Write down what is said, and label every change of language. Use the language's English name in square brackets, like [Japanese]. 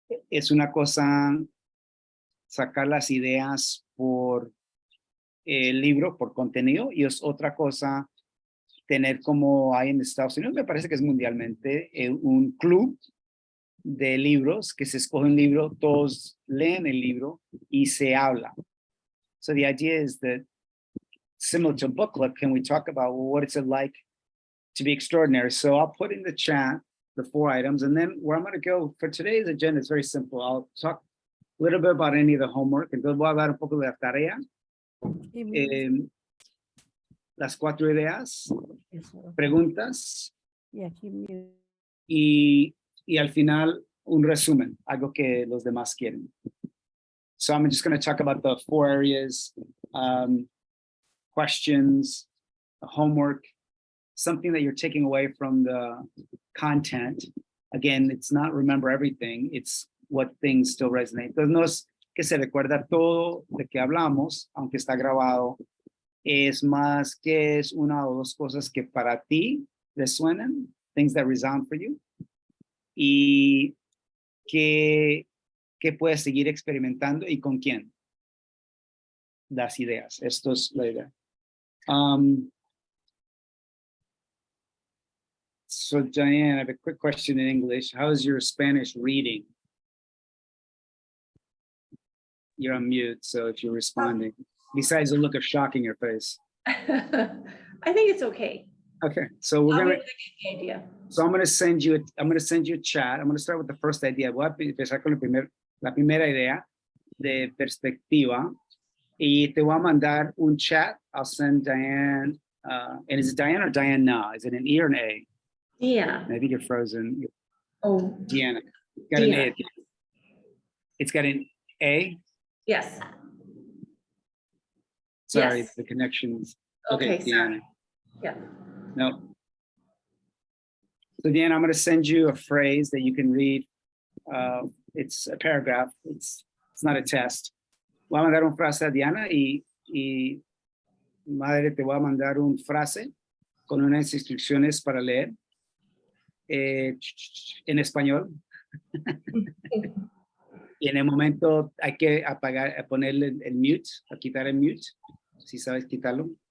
[Spanish] Es una cosa sacar las ideas por el libro, por contenido, y es otra cosa tener, como hay en Estados Unidos, me parece que es mundialmente, un club de libros, que se escoge un libro, todos leen el libro y se habla. [English] So the idea is that, similar to a book club, can we talk about, well, what is it like to be extraordinary? So I'll put in the chat the 4 items, and then where I'm going to go for today's agenda is very simple. I'll talk a little bit about any of the homework, [Spanish] entonces voy a hablar un poco de la tarea. Las 4 ideas, preguntas, y al final un resumen, algo que los demás quieren. [English] So I'm just going to talk about the 4 areas, questions, homework, something that you're taking away from the content. Again, it's not remember everything, it's what things still resonate. [Spanish] Entonces no es que se recuerda todo de que hablamos, aunque está grabado, es más que es una o dos cosas que para ti resuenan, [English] things that resound for you, [Spanish] y que puedes seguir experimentando y con quién. Las ideas, esto es la idea. [English] So Diane, I have a quick question in English. How is your Spanish reading? You're on mute, so if you're responding, besides the look of shock in your face. I think it's okay. Okay, so we're I'll gonna. get the idea. So I'm gonna send you a chat. I'm gonna start with the first idea. [Spanish] Voy a empezar con la primera idea de perspectiva, y te voy a mandar un chat. [English] I'll send Diane. And is it Diane or Diana? Is it an E or an A? Yeah. I think you're frozen. Oh, Deanna. Got an Deanna. A. It's got an A. yes. Sorry, Yes. the connections. Okay, Deanna. sorry. Yeah. No. So Deanna, I'm going to send you a phrase that you can read. It's a paragraph. It's not a test. [Spanish] Voy a mandar una frase a Diana y madre, te voy a mandar una frase con unas instrucciones para leer en español. Y en el momento hay que ponerle el mute, a quitar el mute, si sabes quitarlo.